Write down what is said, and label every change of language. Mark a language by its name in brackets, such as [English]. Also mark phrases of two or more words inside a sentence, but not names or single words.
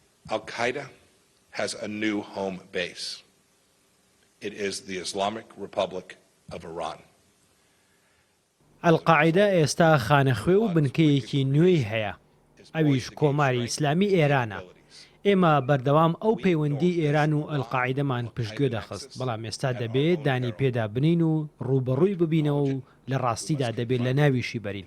[English] Al-Qaeda has a new home base. It is the Islamic Republic of Iran. [Central Kurdish] ئەلقاعیدە ئێستا خانەخوێ و بنکەیەکی نوێی هەیە، ئەویش کۆماری ئیسلامی ئێرانە. ئێمە بەردەوام ئەو پەیوەندی ئێران و ئەلقاعیدەمان پشتگوێ دەخست، بەڵام ئێستا دەبێت دانی پێدا بنین و ڕوبەڕووی ببینەوە و لە ڕاستیدا دەبێت لە ناویشی بەرین.